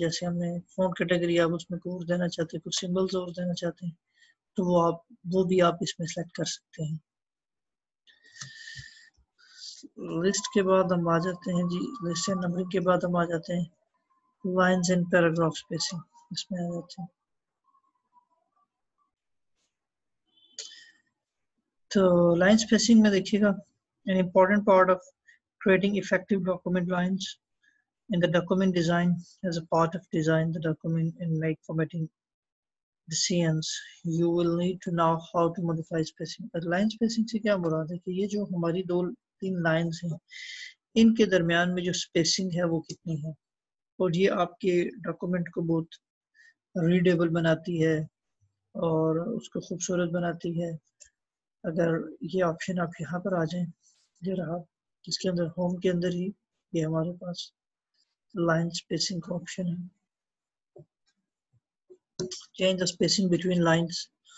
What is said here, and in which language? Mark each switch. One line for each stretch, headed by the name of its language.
Hindi: जैसे हमने font category आप उसमें कोड देना चाहते हैं, कुछ सिंबल्स और देना चाहते हैं, तो वो भी आप इसमें सेलेक्ट कर सकते हैं। लिस्ट के बाद हम आ जाते हैं जी, लिस्ट एंड नंबरिंग के बाद हम आ जाते हैं लाइंस एंड पैराग्राफ स्पेसिंग, इसमें आ जाते हैं। तो लाइन स्पेसिंग में देखिएगा,
English: an important part of creating effective document lines in the document design as a part of design the document and make formatting decisions, you will need to know how to modify spacing।
Hindi: Line spacing से क्या मुराद है कि ये जो हमारी 2-3 lines हैं इनके दरमियान में जो स्पेसिंग है वो कितनी है, और ये आपके डॉक्यूमेंट को बहुत रीडेबल बनाती है और उसको खूबसूरत बनाती है। अगर ये ऑप्शन आप यहाँ पर आ जाएं, ये रहा, इसके अंदर होम के अंदर ही ये हमारे पास लाइन स्पेसिंग का ऑप्शन है,
English: Change the spacing between lines.